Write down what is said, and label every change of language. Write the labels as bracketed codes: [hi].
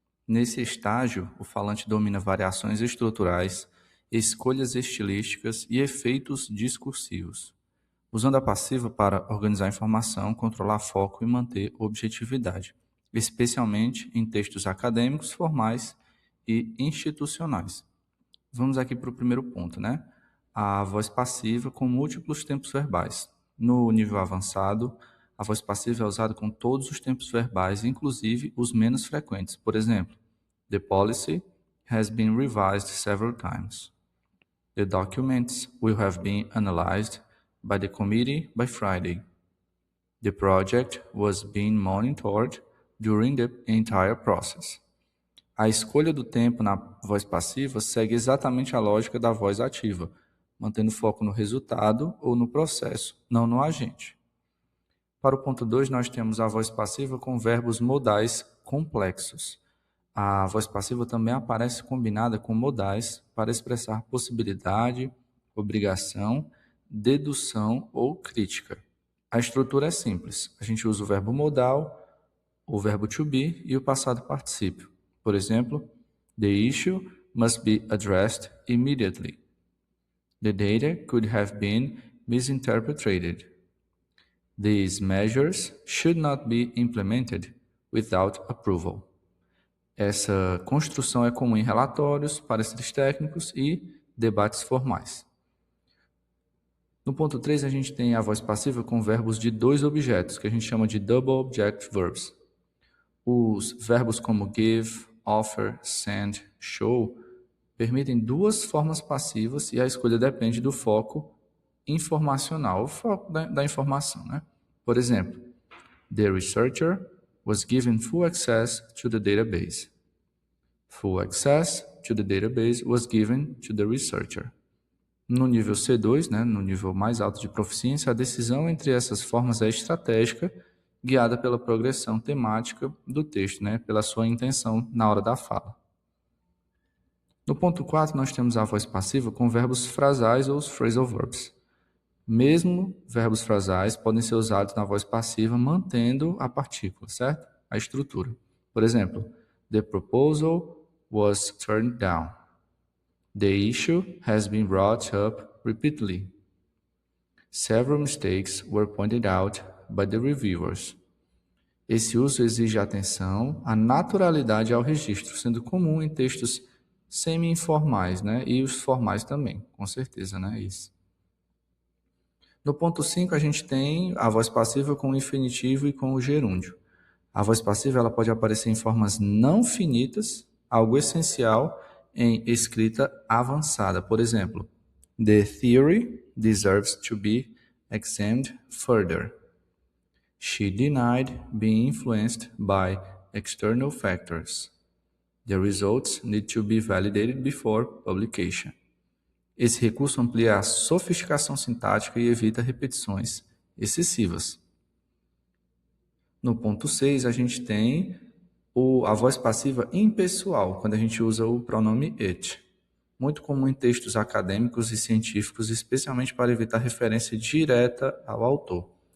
[pt] Nesse estágio, o falante domina variações estruturais, escolhas estilísticas e efeitos discursivos, usando a passiva para organizar a informação, controlar foco e manter objetividade, especialmente em textos acadêmicos, formais e institucionais. Vamos aqui para o primeiro ponto, né? A voz passiva com múltiplos tempos verbais. No nível avançado, a voz passiva é usada com todos os tempos verbais, inclusive os menos frequentes. Por exemplo, [en] the policy has been revised several times. The documents will have been analyzed by the committee by Friday. The project was being monitored during the entire process. [pt] A escolha do tempo na voz passiva segue exatamente a lógica da voz ativa, mantendo foco no resultado ou no processo, não no agente. Para o ponto 2, nós temos a voz passiva com verbos modais complexos. A voz passiva também aparece combinada com modais para expressar possibilidade, obrigação, dedução ou crítica. A estrutura é simples. A gente usa o verbo modal, o verbo to be e o passado particípio. Por exemplo, [en] the issue must be addressed immediately. The data could have been misinterpreted. These measures should not be implemented without approval. [pt] Essa construção é comum em relatórios, pareceres técnicos e debates formais. No ponto 3, a gente tem a voz passiva com verbos de dois objetos, que a gente chama de double object verbs. Os verbos como give, offer, send, show permitem duas formas passivas e a escolha depende do foco informacional, o foco da informação, né? Por exemplo, [en] the researcher was given full access to the database. Full access to the database was given to the researcher. [pt] No nível C2, né, no nível mais alto de proficiência, a decisão entre essas formas é estratégica, guiada pela progressão temática do texto, né, pela sua intenção na hora da fala. No ponto 4, nós temos a voz passiva com verbos frasais ou os phrasal verbs. Mesmo verbos frasais podem ser usados na voz passiva mantendo a partícula, certo? A estrutura. Por exemplo, [en] the proposal was turned down. The issue has been brought up repeatedly. Several mistakes were pointed out by the reviewers. [pt] Esse uso exige atenção, a naturalidade ao registro, sendo comum em textos semi-informais, né? E os formais também, com certeza, né? Isso. No ponto 5, a gente tem a voz passiva com o infinitivo e com o gerúndio. A voz passiva ela pode aparecer em formas não finitas, algo essencial em escrita avançada. Por exemplo, [en] the theory deserves to be examined further. She denied being influenced by external factors. The results need to be validated before publication. [pt] Esse recurso amplia a sofisticação sintática e evita repetições excessivas. No ponto 6, a gente tem a voz passiva impessoal, quando a gente usa o pronome it. Muito comum em textos acadêmicos e científicos, especialmente para evitar referência direta ao autor.